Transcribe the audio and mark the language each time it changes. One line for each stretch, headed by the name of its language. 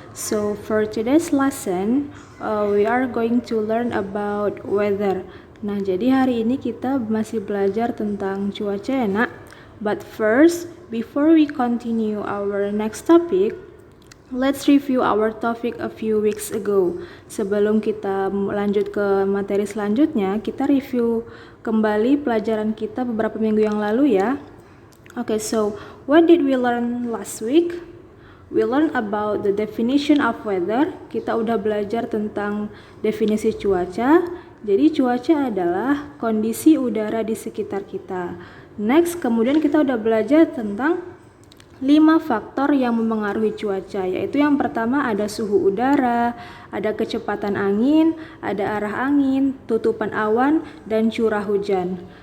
English: So for today's lesson, we are going to learn about weather.
Indonesian: Nah, jadi hari ini kita masih belajar tentang cuaca ya nak.
English: But first, before we continue our next topic, let's review our topic a few weeks ago.
Indonesian: Sebelum kita lanjut ke materi selanjutnya, kita review kembali pelajaran kita beberapa minggu yang lalu ya.
English: Okay, so what did we learn last week? We learned about the definition of weather.
Indonesian: Kita udah belajar tentang definisi cuaca. Jadi cuaca adalah kondisi udara di sekitar kita. Next, kemudian kita udah belajar tentang 5 faktor yang memengaruhi cuaca, yaitu yang pertama ada suhu udara, ada kecepatan angin, ada arah angin, tutupan awan, dan curah hujan.